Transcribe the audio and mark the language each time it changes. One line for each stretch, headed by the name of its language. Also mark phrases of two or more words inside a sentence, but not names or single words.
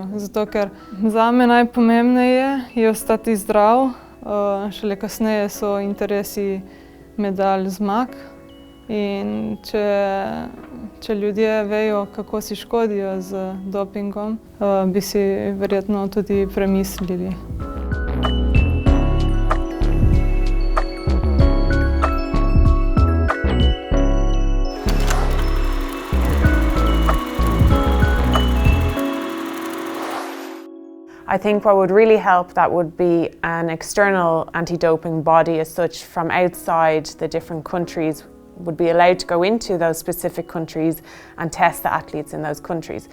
Slovenian: Zato, ker zame najpomembneje je ostati zdrav, šele kasneje so interesi medalj, zmag. In če ljudje vejo, kako si škodijo z dopingom, bi si verjetno tudi premislili.
English: I think what would really help, that would be an external anti-doping body as such from outside the different countries would be allowed to go into those specific countries and test the athletes in those countries.